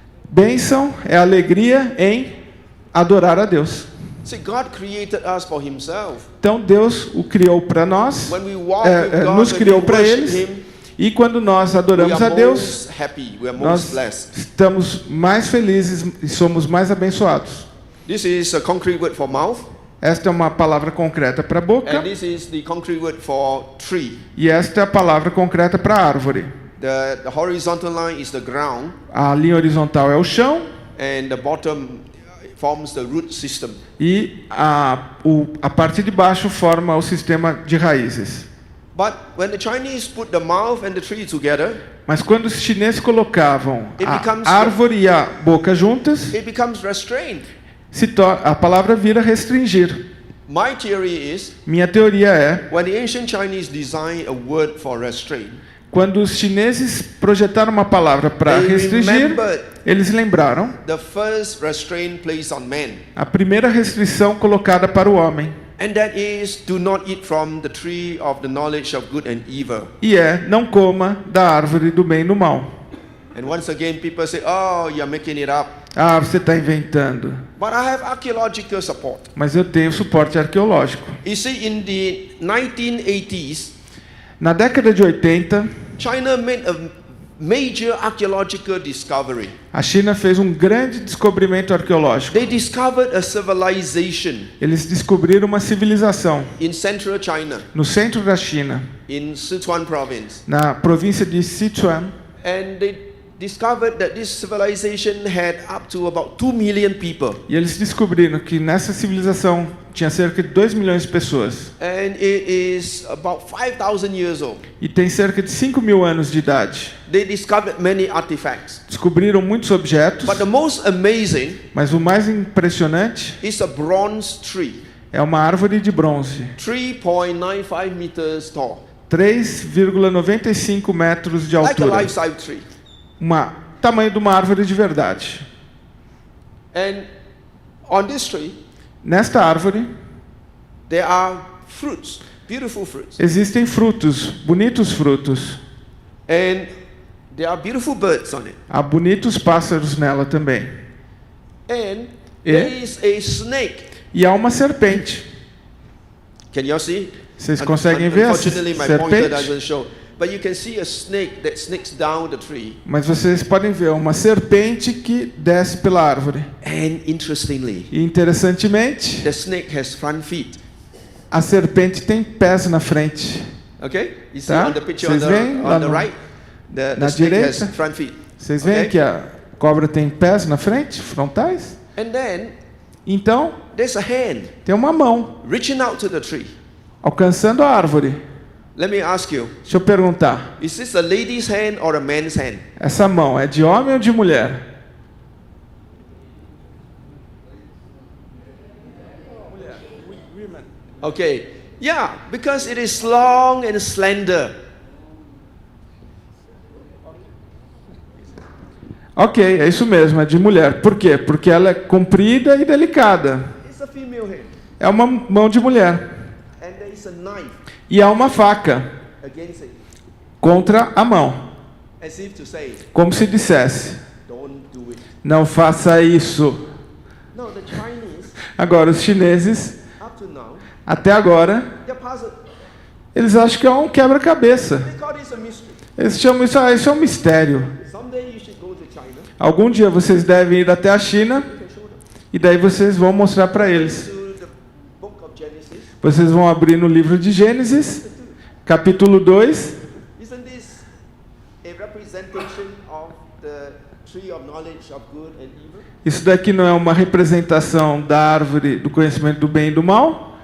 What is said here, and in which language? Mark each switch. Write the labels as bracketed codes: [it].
[pt] Bênção é alegria em adorar a Deus. [en] See, God created us for Himself. [pt] Então Deus o criou para nós, [en] When we walk with God, [pt] nos [en] when [pt] criou [en] we [pt] para [en] worship [pt] eles. [en] Him, [pt] E quando nós [en] we [pt] adoramos a [en] are [pt] Deus, [en] most happy. We are most [pt] nós [en] blessed. [pt] estamos mais felizes e somos mais abençoados. [en] This is a concrete word for mouth, [pt] Esta é uma palavra concreta para a boca [en] and this is the concrete word for tree. [pt] e esta é a palavra concreta para a árvore. [en] The horizontal line is the ground, [pt] A linha horizontal é o chão [en] and the bottom forms the root system. [pt] e a parte de baixo forma o sistema de raízes. [en] But when the Chinese put the mouth and the tree together, [pt] Mas quando os chineses colocavam [en] It becomes- [pt] a árvore e a boca juntas, [en] it becomes restrained. [pt] a palavra vira restringir. [en] My theory is, [pt] Minha teoria é, [en] when the ancient Chinese designed a word for restraint, [pt] quando os chineses projetaram uma palavra para [en] They [pt] restringir, [en] remembered [pt] eles lembraram [en] the first restraint placed on man, [pt] a primeira restrição colocada para o homem. [en] and that is, do not eat from the tree of the knowledge of good and evil. [pt] E não coma da árvore do bem e do mal. [en] And once again, people say, oh, you're making it up. [pt] Ah, você está inventando. [en] But I have archaeological support. [pt] Mas eu tenho suporte arqueológico. [en] You see, in the 1980s, [pt] Na década de 80, [en] China made a major archaeological discovery. [pt] a China fez um grande descobrimento arqueológico. [en] They discovered a civilization [pt] Eles descobriram uma civilização [en] in central China, [pt] no centro da China, [en] in Sichuan province. [pt] na província de Sichuan, [en] And they discovered that this civilization had up to about 2 million people. [pt] e eles descobriram que nessa civilização tinha cerca de 2 milhões de pessoas [en] And it is about 5,000 years old. [pt] e tem cerca de 5.000 anos de idade. [en] They discovered many artifacts. [pt] Descobriram muitos objetos, [en] But the most amazing [pt] mas o mais impressionante [en] is a bronze tree, [pt] é uma árvore de bronze, [en] 3.95 meters tall, [pt] 3,95 metros de [en] like a [pt] altura, [en] life-size tree. [pt] tamanho de uma árvore de verdade. [en] And on this tree, [pt] Nesta árvore [en] there are fruits, beautiful fruits. [pt] existem frutos, bonitos frutos. [en] And there are beautiful birds on it. [pt] Há bonitos pássaros nela também. [en] And there is a snake. [pt] E há uma serpente. [en] Can you see? [pt] Vocês conseguem ver a [en] Unfortunately, my pointer [pt] serpente? [en] doesn't show. But you can see a snake that snakes down the tree. [pt] Mas vocês podem ver uma serpente que desce pela árvore. [en] And interestingly, [pt] E interessantemente, [en] the snake has front feet. [pt] a serpente tem pés na frente. [en] Okay? You see [pt] Tá? [en] on the picture [pt] Vocês veem lá [en] on the [pt] no- [en] right? The [pt] na [en] snake has [pt] direita? [en] front feet. [pt] Vocês veem [en] Okay? [pt] que a cobra tem pés na frente, frontais? [en] And then [pt] Então, [en] there's a hand [pt] tem uma mão [en] reaching out to the tree. [pt] alcançando a árvore. [en] Let me ask you, [pt] Deixa eu perguntar, [en] is this a lady's hand or a man's hand? [pt] essa mão é de homem ou de mulher? [en] Okay. Yeah, because it is long and slender. [pt] Ok, é isso mesmo, é de mulher. Por quê? Porque ela é comprida e delicada. [en] It's a female hand. [pt] É uma mão de mulher. [en] And there is a knife [pt] E há uma faca [en] against it. [pt] contra a mão. [en] As if to say, [pt] Como se dissesse, [en] don't do it. [pt] não faça isso. [en] No, the Chinese, [pt] Agora, os chineses, [en] up to now, [pt] até agora, [en] they're puzzled. [pt] eles acham que é um quebra-cabeça. [en] They call this a mystery. [pt] Eles chamam isso, isso é um mistério. [en] Someday you should go to China. [pt] Algum dia vocês devem ir até a China, [en] You can show them. [pt] e daí vocês vão mostrar para eles. [en] To the book of Genesis. [pt] Vocês vão abrir no livro de Gênesis, capítulo 2. [en] Isn't this a representation of the tree of knowledge of good and evil? [pt] Isso daqui não é uma representação da árvore do conhecimento do bem e do mal?